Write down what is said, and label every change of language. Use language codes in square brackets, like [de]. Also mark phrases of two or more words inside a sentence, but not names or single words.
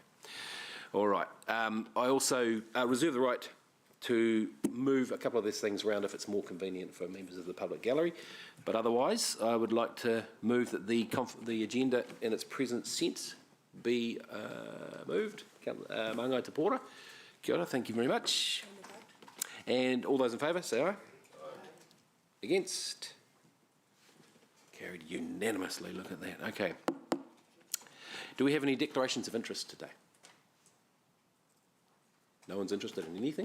[en] All right. I also reserve the right to move a couple of these things around if it's more convenient for members of the public gallery. But otherwise, I would like to move that the agenda in its present sense be moved. [mi] Māngai te pōra. Kia ora, [en] thank you very much. And all those in favour, say aye. Aye. Against? Carried unanimously. Look at that. Okay. Do we have any declarations of interest today? No one's interested in anything?